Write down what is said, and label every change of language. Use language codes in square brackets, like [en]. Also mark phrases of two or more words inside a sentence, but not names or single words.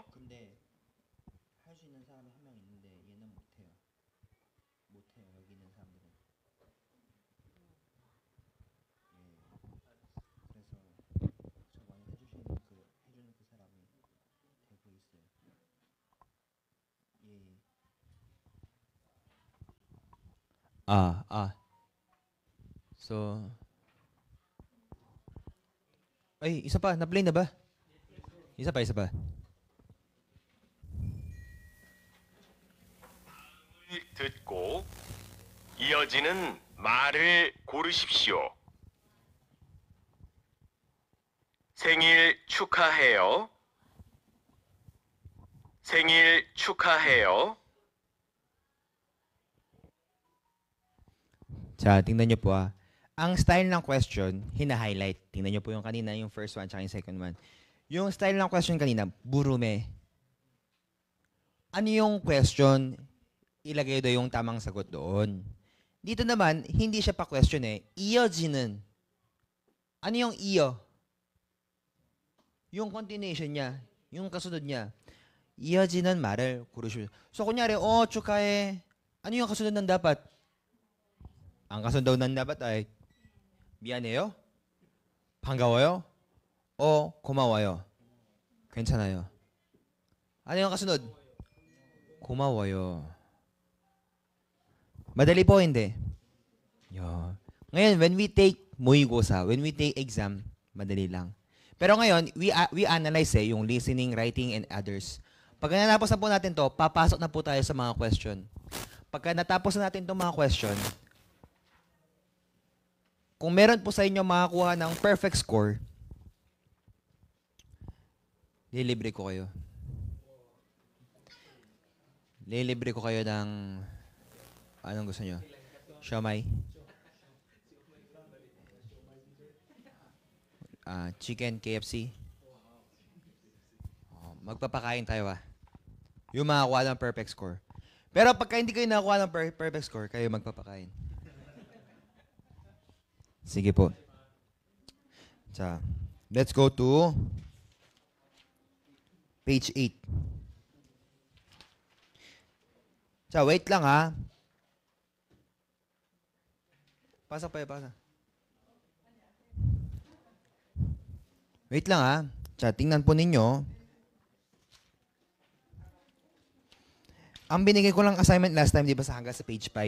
[ko] 근데 할 수 있는 사람이 한 명 있는데 얘는 못해요. 못해요, 여기 있는 사람들은. 그래서 저번에 해주는 그 사람이 되고 있어요. [tl] So, ay, isa pa, na-play na ba? Isa pa. [ko] 듣고 이어지는 말을 고르십시오. 생일 축하해요. 생일 축하해요. [tl] Tsa, tingnan niyo po ah. Ang style ng question, hina-highlight. Tingnan niyo po yung kanina, yung first one, tsaka yung second one. Yung style ng question kanina, burume. Ano yung question? Ilagay daw yung tamang sagot doon. Dito naman, hindi siya pa question eh. 이어지는. Ano yung iyo? yung continuation niya, yung kasunod niya. [ko] 이어지는 말을 고르시오. [tl] So, kunyari, [ko] 축하해. [tl] Ano yung kasunod ng dapat? Ang kasunod daw ng dapat ay, [ko] 미안해요, 반가워요, o 고마워요. 괜찮아요. [tl] Ano yung kasunod? [ko] 고마워요. [tl] Madali po, hindi. Yo. Ngayon, [en] when we take [ko] 모의고사, [en] when we take exam, [tl] madali lang. Pero ngayon, [en] we analyze [tl] yung listening, [en] writing, and others. [tl] Pag natapos na po natin to, papasok na po tayo sa mga question. Pagka natapos na natin itong mga question, kung meron po sa inyo makakuha ng perfect score, lilibre ko kayo. Lilibre ko kayo ng, anong gusto nyo? Siomai? Chicken, KFC? Magpapakain tayo Yung makakuha ng [en] perfect score. [tl] Pero pagka hindi kayo nakakuha ng [en] perfect score, [tl] kayo magpapakain. Sige po. [en] So, let's go to page 8. [tl] So, wait lang Pasok pa pasa. Wait lang So, tingnan po ninyo. Ang binigay ko lang assignment [en] last time, [tl] di ba, hanggang sa page 5.